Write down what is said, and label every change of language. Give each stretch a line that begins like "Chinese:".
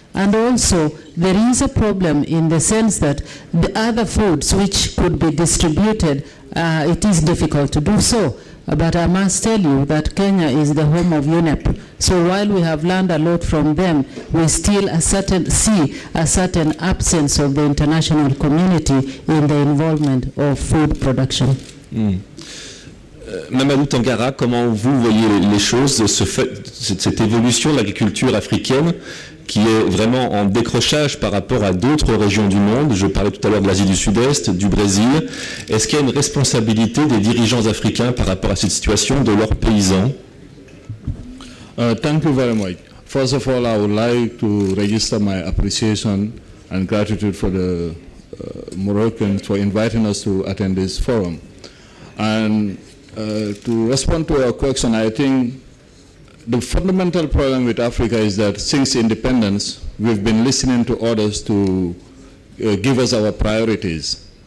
English: And also, there is a problem in the sense that the other foods which could be distributed, it is difficult to do so. But I must tell you that Kenya is the home of UNEP. So while we have learned a lot from them, we still see a certain absence of the international community in the involvement of food production.
French: Mamadou Tangara, comment vous voyez les choses, cette évolution de l'agriculture africaine qui est vraiment en décrochage par rapport à d'autres régions du monde? Je parlais tout à l'heure de l'Asie du Sud-Est, du Brésil. Est-ce qu'il y a une responsabilité des dirigeants africains par rapport à cette situation de leurs paysans?
English: Thank you very much. First of all, I would like to register my appreciation and gratitude for the Moroccans for inviting us to attend this forum. And to respond to your question, I think the fundamental problem with Africa is that since independence, we've been listening to others to give us our priorities.